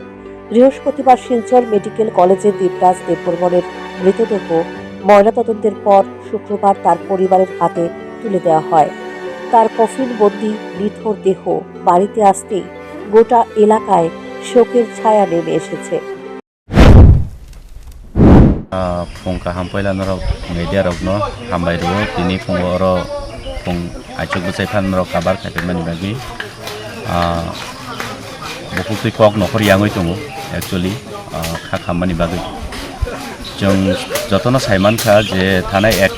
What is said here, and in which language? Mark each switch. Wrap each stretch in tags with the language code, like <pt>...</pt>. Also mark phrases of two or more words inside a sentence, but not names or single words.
<bn>বৃহস্পতিবার শিলচর মেডিকেল কলেজে দীপরাজ দেববর্মনের মৃতদেহ ময়নাতদন্তের পর শুক্রবার তার পরিবারের হাতে তুলে দেওয়া হয়। তার কফিনবন্দি নিথর দেহ বাড়িতে আসতেই গোটা এলাকায় শোকের ছায়া নেমে এসেছে।</bn> <trp>Pungka hampailan rok media rok no hambai ro tini pungo ro pung achuk busai phan rok kabar khape mani bagi bukuk tui kok nokor yangoi tongo actually kha khamani bagi jong jotono saiman kha je thanai 1</trp>